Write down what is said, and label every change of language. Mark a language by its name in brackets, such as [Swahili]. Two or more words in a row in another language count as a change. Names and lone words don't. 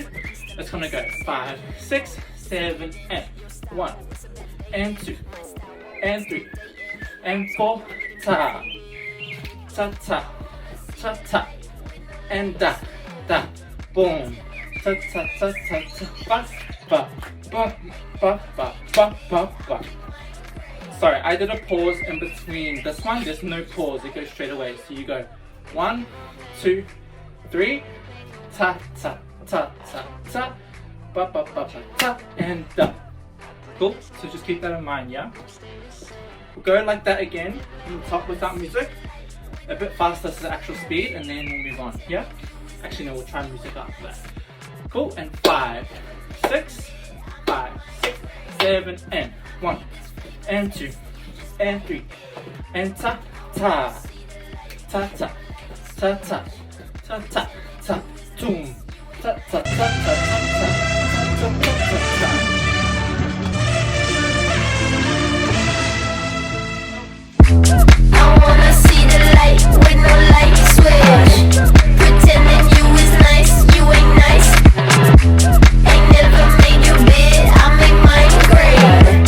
[English] It's going to go 5, 6, 7, and 1, and 2, and 3, and 4, ta, ta, ta, ta, ta, and da, da, boom, ta, ta, ta, ta, ta, ba, ba, ba, ba, ba, ba, ba. Sorry, I did a pause in between this one. There's no pause, it goes straight away. So you go 1, 2, 3, ta, ta, ta, ta, ta, ba, ba, ba, ba, ta, and da. Cool? So just keep that in mind, yeah? We'll go like that again from the top without music. A bit faster to the actual speed, and then we'll move on, yeah? Actually, no, we'll try music after that. Cool, and 5, 6, 7, and 1, and 2, and 3, and ta, ta, ta, ta, ta, ta, ta, ta, ta, toom, ta, ta, ta, ta, ta, ta, ta, ta, ta, ta. I wanna see the light with no light switch. Pretending you is nice, you ain't nice. Ain't never made you big, I make mine great.